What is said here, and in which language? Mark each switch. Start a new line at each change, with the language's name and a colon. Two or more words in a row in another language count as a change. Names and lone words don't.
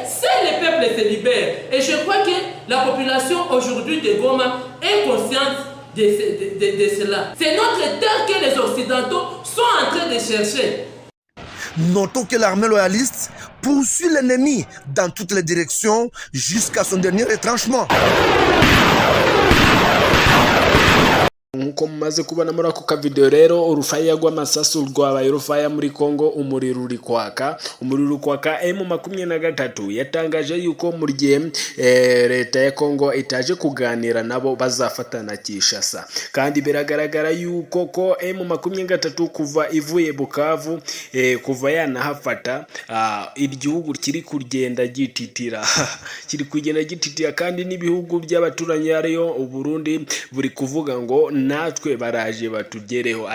French: C'est le peuple se libère. Et je crois que la population aujourd'hui de Goma est consciente de cela. C'est notre terre que les Occidentaux sont en train de chercher. Notons que l'armée loyaliste poursuit l'ennemi dans toutes les directions jusqu'à son dernier retranchement.
Kinyarwanda: Nkuko mumaze kubona muri ako kavideo rero, urufaya rw'amasasu rwabaye urufaya muri Kongo, umuriro uri kwaka. M23 yatangaje yuko mu gihe leta ya Kongo itaje kuganira nabo bazafatana Kinshasa, kandi biragaragara yuko ko M23 kuva ivuye Bukavu kuva yanahafata igihugu kiri kugenda gititira kandi n'ibihugu by'abaturanyi ariyo u Burundi buri kuvuga ngo natwe baraje batugereho.